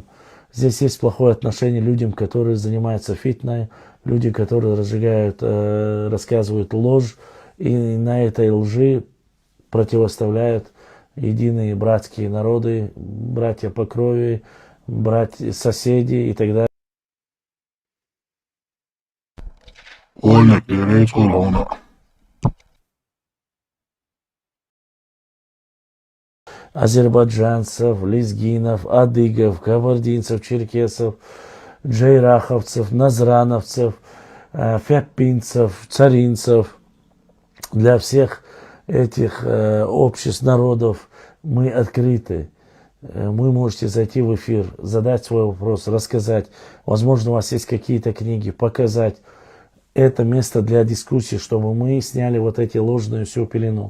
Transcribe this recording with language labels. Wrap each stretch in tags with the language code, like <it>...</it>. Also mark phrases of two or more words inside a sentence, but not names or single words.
<ru>Здесь есть плохое отношение людям, которые занимаются фитной, люди, которые разжигают, рассказывают ложь, и на этой лжи противоставляют единые братские народы, братья по крови, братья, соседи и так далее. Азербайджанцев, лезгинов, адыгов, кабардинцев, черкесов, джейраховцев, назрановцев, фяпинцев, царинцев. Для всех этих обществ, народов мы открыты. Вы можете зайти в эфир, задать свой вопрос, рассказать. Возможно, у вас есть какие-то книги, показать. Это место для дискуссии, чтобы мы сняли вот эти ложную всю пелену.</ru>